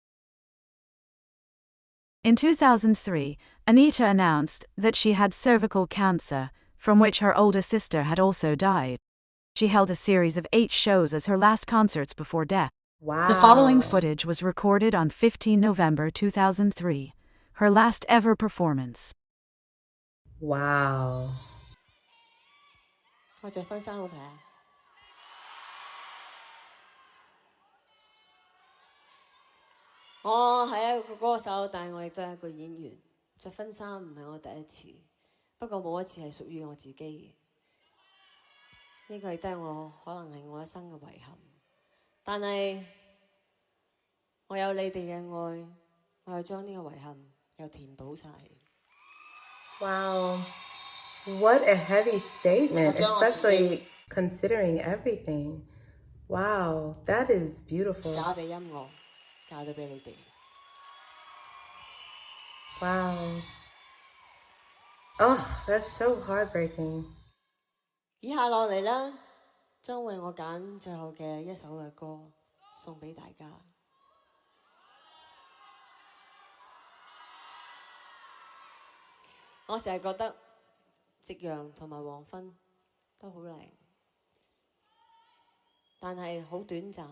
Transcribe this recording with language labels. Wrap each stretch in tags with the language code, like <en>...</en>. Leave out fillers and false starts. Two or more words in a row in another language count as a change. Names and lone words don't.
<en>In 2003, Anita announced that she had cervical cancer, from which her older sister had also died. She held a series of 8 shows as her last concerts before death. Wow. The following footage was recorded on 15 November 2003, her last ever performance. Wow.</en> <yue>我着婚紗好睇啊！我係一個歌手，但係我亦都係一個演員。着婚紗唔係我第一次，不過冇一次係屬於我自己嘅。呢個亦都係我可能係我一生嘅遺憾。但係我有你哋嘅愛，我又將呢個遺憾又填補晒。</yue> <en>Wow. What a heavy statement,</en> <yue>我將我自己</yue> <en>especially considering everything. Wow, that is beautiful.</en> <yue>嫁俾音樂，嫁咗俾你哋。</yue> <en>Wow. Oh, that's so heartbreaking.</en> <yue>以下落嚟呢，將為我揀最後嘅一首嘅歌送俾大家。我成日覺得夕陽同埋黃昏都好靚，但係好短暫。</yue>